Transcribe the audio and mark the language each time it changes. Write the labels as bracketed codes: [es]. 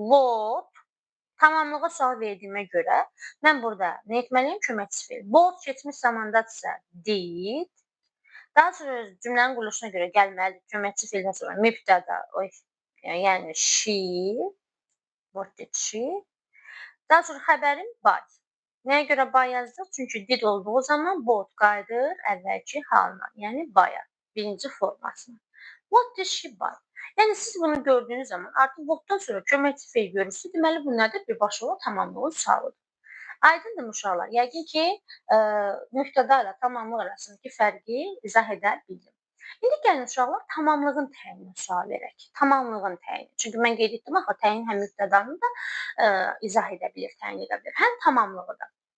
[az] What, tamamlığa sual verdiyimə görə mən burada nə etməliyəm? Köməkçi feil. What keçmiş zamandadırsa did. Daha sonra cümlənin quruluşuna görə gəlməlidir. Köməkçi feildən sonra mübtəda, yəni she, [en] what did she? [az] Daha sonra xəbərim by. Nəyə görə by yazdıq? Çünki did olduğu zaman both qayıdır əvvəlki halına, yəni by-a, birinci formasına. [en] What did she buy? [az] Yəni siz bunu gördüyünüz zaman artıq what-dan sonra köməkçi feil görürsünüz. Deməli bu nədir? Birbaşa olaraq tamamlığın sualıdır. Aydındır uşaqlar? Yəqin ki, mübtəda ilə tamamlıq arasındakı fərqi izah edə bildim. İndi gəlin uşaqlar tamamlığın təyinini sual verək. Tamamlığın təyini. Çünki mən qeyd etdim axı təyin həm mübtədanı da izah edə bilir, təyin edə bilir. Həm tamamlığı da.